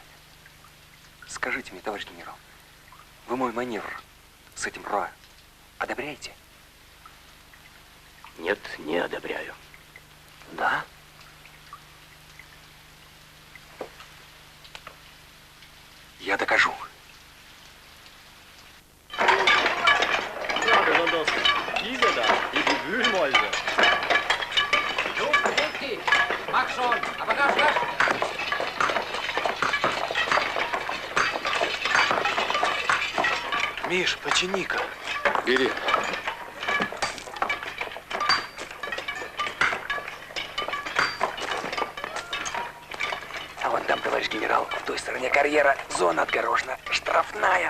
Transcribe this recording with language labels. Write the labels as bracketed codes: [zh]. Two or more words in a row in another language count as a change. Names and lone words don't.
[ru] Скажите мне, товарищ генерал, вы мой маневр с этим РОА одобряете? Нет, не одобряю. Да? Я докажу. [de] Ja, besonders diese da, die Wühlmäuse. Los, Wulki, mach schon, aber rasch, rasch. [ru] Миш, почини-ка. Бери. А вон там, товарищ генерал, в той стороне карьера зона отгорожена, штрафная.